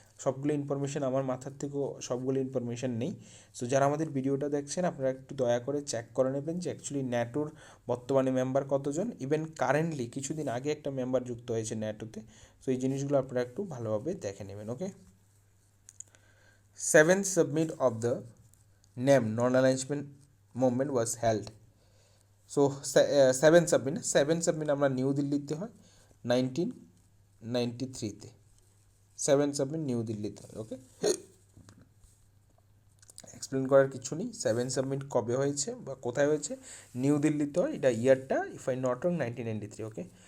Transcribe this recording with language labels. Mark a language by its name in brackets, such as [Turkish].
[Bangla] সবগুলো ইনফরমেশন আমার মাথার থেকেও সবগুলো ইনফরমেশন নেই। সো যারা আমাদের ভিডিওটা দেখছেন আপনারা একটু দয়া করে চেক করে নেবেন যে অ্যাকচুয়ালি ন্যাটোর বর্তমানে মেম্বার কতজন, ইভেন কারেন্টলি কিছুদিন আগে একটা মেম্বার যুক্ত হয়েছে ন্যাটোতে। সো এই জিনিসগুলো আপনারা একটু ভালোভাবে দেখে নেবেন, ওকে। [English] 7th summit of the NAM non-alignment movement was held. [Bangla] So seven submit আমরা নিউ দিল্লিতে হয় 1993-তে, 7 সাবমিট নিউ দিল্লিতে হয়, ওকে। এক্সপ্লেন করার কিছু নেই, 7 সাবমিট কবে হয়েছে বা কোথায় হয়েছে, নিউ দিল্লিতে হয়, এটা ইয়ারটা [English] if I not wrong [Bangla] 1993, okay.